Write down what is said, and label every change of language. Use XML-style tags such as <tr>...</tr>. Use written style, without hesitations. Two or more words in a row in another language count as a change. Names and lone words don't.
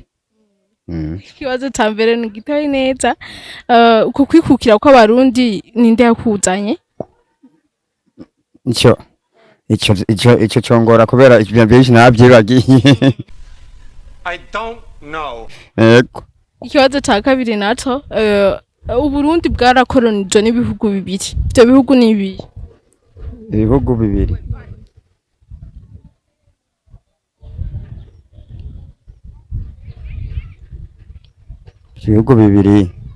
<rn>Ikibazo ca mbere ni gitoyi neza. Uko kwikukira kw'abarundi ninde yakuzanye? Icyo congora kubera ibyo byinshi nabyibagiye.</rn> <en>I don't know.</en> <rn>Yego. Ikibazo ca kabiri naco Uburundi bwarakoronijwe n'ibihugu bibiri. Ivyo bihugu ni ibihe? Ibihugu bibiri. Ibihugu bibiri.</rn>